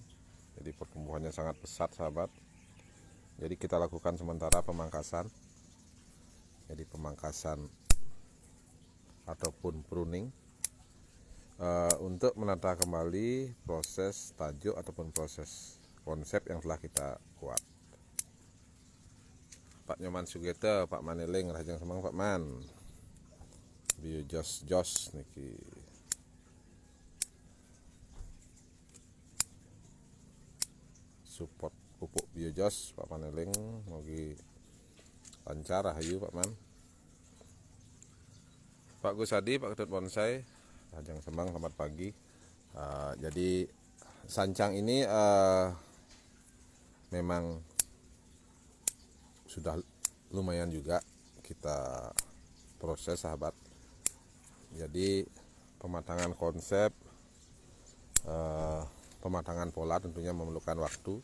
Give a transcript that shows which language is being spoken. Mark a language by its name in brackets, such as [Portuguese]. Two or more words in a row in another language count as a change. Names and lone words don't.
[Indonesian] Jadi pertumbuhannya sangat pesat sahabat. Jadi kita lakukan sementara pemangkasan. Jadi pemangkasan ataupun pruning untuk menata kembali proses tajuk ataupun proses konsep yang telah kita buat. [Balinese] Pak Nyoman Sugete, Pak Maneling, Rahajang Semang, Pak Man. Bio jos niki support pupuk biojos Pak Maneling, mogi lancar rahayu Pak Man. Pak Gusadi, Pak Ketut Bonsai, Rahajang Semang, [Indonesian] selamat pagi. Jadi sancang ini memang sudah lumayan juga kita proses sahabat. Jadi pematangan konsep, pematangan pola tentunya memerlukan waktu.